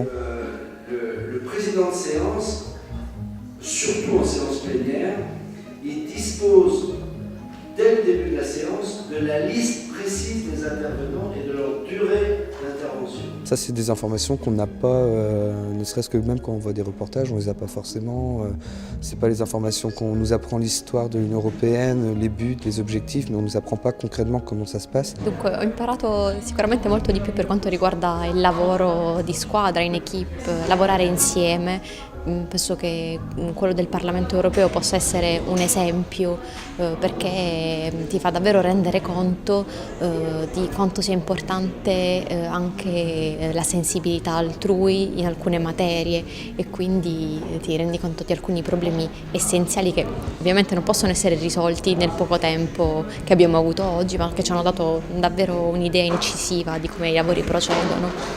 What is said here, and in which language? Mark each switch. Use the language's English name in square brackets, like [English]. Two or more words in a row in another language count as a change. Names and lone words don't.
[French] Le président de séance, surtout en séance plénière, il dispose dès le début de la séance de la liste précise des intervenants et de leur durée d'intervention. Ça, c'est des informations qu'on n'a pas, ne serait-ce que même quand on voit des reportages, on ne les a pas forcément. C'est pas les informations qu'on nous apprend l'histoire de l'Unione Européenne, les buts, les objectifs, mais on ne nous apprend pas concrètement comment ça se passe. [Italian] Dunque ho imparato sicuramente molto di più per quanto riguarda il lavoro di squadra, in equipe, lavorare insieme. Penso che quello del Parlamento europeo possa essere un esempio perché ti fa davvero rendere conto di quanto sia importante anche la sensibilità altrui in alcune materie e quindi ti rendi conto di alcuni problemi essenziali che ovviamente non possono essere risolti nel poco tempo che abbiamo avuto oggi, ma che ci hanno dato davvero un'idea incisiva di come i lavori procedono.